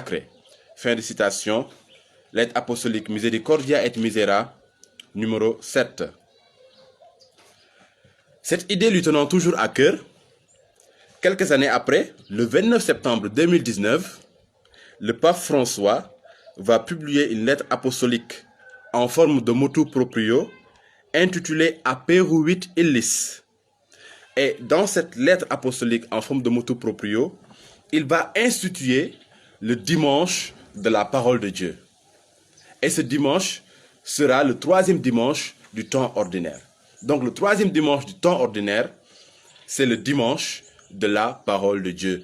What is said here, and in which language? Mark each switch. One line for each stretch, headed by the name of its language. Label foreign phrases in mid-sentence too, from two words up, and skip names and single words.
French: » Fin de citation, lettre apostolique Misericordia et Misera, numéro 7. Cette idée lui tenant toujours à cœur, quelques années après, le 29 septembre 2019, le pape François va publier une lettre apostolique en forme de
Latin: motu proprio
French: intitulée Aperuit Illis. Et dans cette lettre apostolique en forme de
Latin: motu proprio,
French: il va instituer le dimanche de la parole de Dieu. Et ce dimanche sera le 3e dimanche du temps ordinaire. Donc le 3e dimanche du temps ordinaire, c'est le dimanche de la parole de Dieu.